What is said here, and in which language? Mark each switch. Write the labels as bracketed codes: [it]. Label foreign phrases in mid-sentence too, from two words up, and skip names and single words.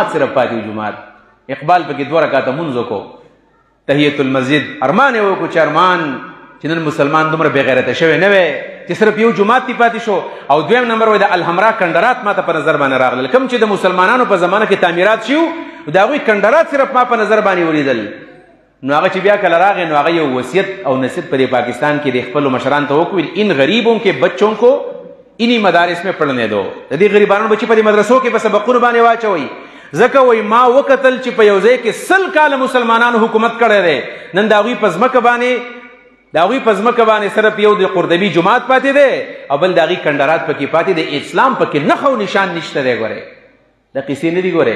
[ps] صرف پاتې جومات اقبال پکې 2 رکعته مونځ وکړو تحیت المسجد ارمان یې وکړو چې ارمان چې نن مسلمان دومره بې غیرته شوی نه وی چې صرف یو جومات پې پاتې شو او دویم نمبر وایي د الحمرا کنډرات ما ته په نظر باندې راغلل کوم چې د مسلمانانو په زمانه کې تعمیرات شي د هغوی کنډرات صرف ما په نظر باندې ولیدل نو هغه چې بیا کله راغی نو هغه یو وصیت او نصیحت په دې پاکستان کې د خپلو مشران ته وکړل [ur] ان غریبوں کے بچوں کو انہی مدارس میں پڑھنے دو [ps] د دې غریبانو بچي په دې مدرسو کې په سبقونو باندې واچوئ ځکه وایي ما وکتل چې په یو ځای کې 100 کاله مسلمانانو حکومت کړی دی نن د هغوی په ځمکه باندې صرف یو د قرطبي جومات پاتې دی او بل د هغوی کنډرات پکې پاتې دی اسلام پکې نښه او نشان نشته دی ګورئ دا قیسې نه دي ګورئ